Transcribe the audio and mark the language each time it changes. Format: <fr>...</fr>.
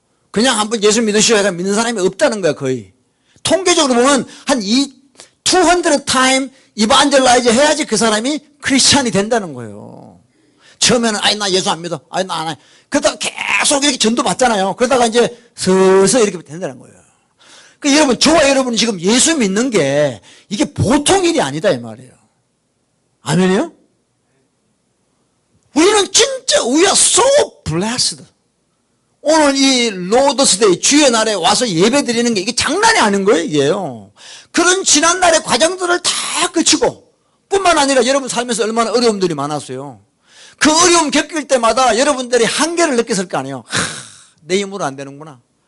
<ko>그냥 한번 예수 믿으시오 해서 믿는 사람이 없다는 거야, 거의. 통계적으로 보면 한 200 타임 이반젤라이즈 해야지 그 사람이 크리스찬이 된다는 거예요. 처음에는 나 예수 안 믿어. 나 안 해. 그러다가 계속 이렇게 전도 받잖아요. 그러다가 이제 서서 이렇게 된다는 거예요. 그러니까 여러분, 저와 여러분이 지금 예수 믿는 게 이게 보통 일이 아니다 이 말이에요. 아멘이요? 우리는 진짜</ko> <en>we are so blessed.</en> <ko>오늘 이 로더스데이 주의 날에 와서 예배 드리는 게 이게 장난이 아닌 거예요, 이게요. 그런 지난날의 과정들을 다 거치고 뿐만 아니라 여러분 살면서 얼마나 어려움들이 많았어요. 그 어려움 겪을 때마다 여러분들이 한계를 느꼈을 거 아니에요. 내 힘으로 안 되는구나.</ko>